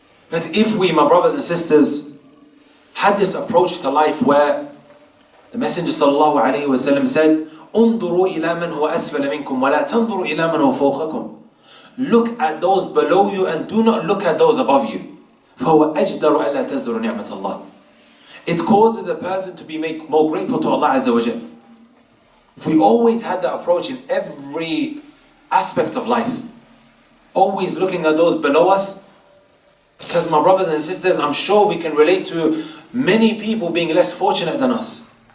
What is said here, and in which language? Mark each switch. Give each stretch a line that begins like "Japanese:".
English: But if we, my brothers and sisters, had this approach to life where the Messenger sallallahu alayhi wa sallam said,
Arabic: انظروا إلى من هو أسفل منكم ولا تنظروا إلى من هو فوقكم.
English: Look at those below you and do not look at those above you.
Arabic: فهو أجدر ألا تزدر نعمة الله.
English: It causes a person to be more grateful to Allah Azza wa Jal. If we always had that approach in every aspect of life, always looking at those below us, because my brothers and sisters, I'm sure we can relate to many people being less fortunate than us.